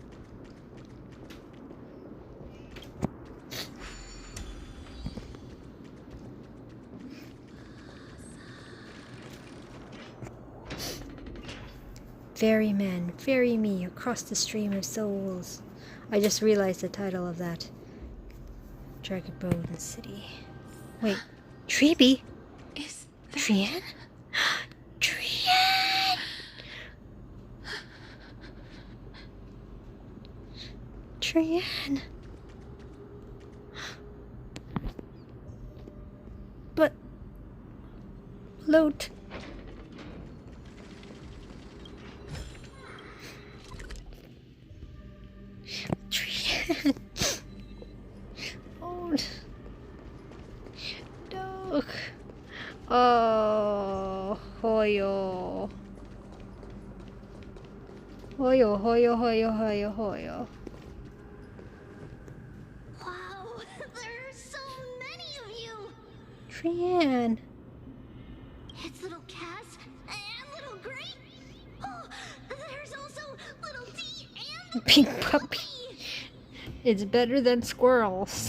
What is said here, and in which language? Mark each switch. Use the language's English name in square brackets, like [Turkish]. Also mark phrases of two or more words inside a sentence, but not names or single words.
[English] Ferry man, ferry me across the stream of souls. I just realized the title of that. Dragon Boat City. Wait, Treeby? Is that... Trian? Trian! Trian! But... Loot. Trian! Oh... No. Oh... Hoyo. Hoyo, hoyo, hoyo, hoyo, hoyo. Wow, there are so many of you! Trian! It's little Cass and little Gray. Oh, there's also little D and Pink puppy. It's better than squirrels.